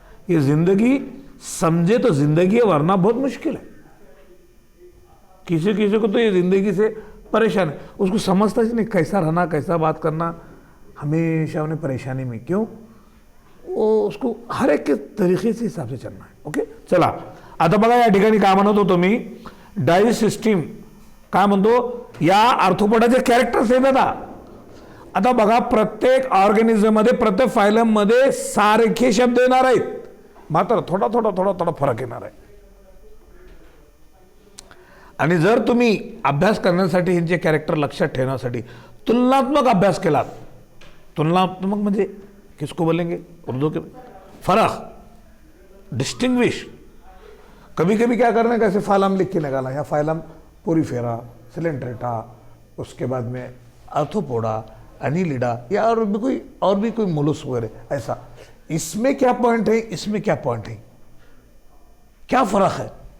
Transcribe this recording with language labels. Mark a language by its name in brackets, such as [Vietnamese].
[Hindi] ये जिंदगी समझे तो जिंदगी है, वरना बहुत मुश्किल है। किसी किसी को तो ये जिंदगी से परेशान है, उसको समझता ही नहीं कैसा रहना, कैसा बात करना, हमेशा उन्हें परेशानी में। क्यों? वो उसको हर एक के तरीके से हिसाब से चलना है। [Marathi] ओके, चला आता बघा या ठिकाणी काय म्हणत होतो मी, डायजेस्ट सिस्टीम काय म्हणतो, या आर्थ्रोपोडाचे कॅरेक्टर्स आहेत दादा। आता बघा प्रत्येक ऑर्गॅनिझम मध्ये, प्रत्येक फायलम मध्ये सारखे शब्द येणार आहेत, मात्र थोडा थोडा थोडा थोडा फरक येणार आहे। आणि जर तुम्ही अभ्यास करण्यासाठी ह्यांचे कॅरेक्टर लक्षात ठेवण्यासाठी तुलनात्मक अभ्यास केलात, तुलनात्मक म्हणजे [Hindi] किसको बोलेंगे उर्दू के, फर्क, [Marathi] डिस्टिंग्विश। [Hindi] कभी कभी क्या करना है, कैसे फाइलम लिख के निकालना, या फाइलम पोरीफेरा, सिलेंट्रेटा, उसके बाद में आर्थ्रोपोडा, एनिलिडा, या और भी कोई मोलस्क वगैरह, ऐसा। इसमें क्या पॉइंट है, इसमें क्या पॉइंट है, क्या फर्क है।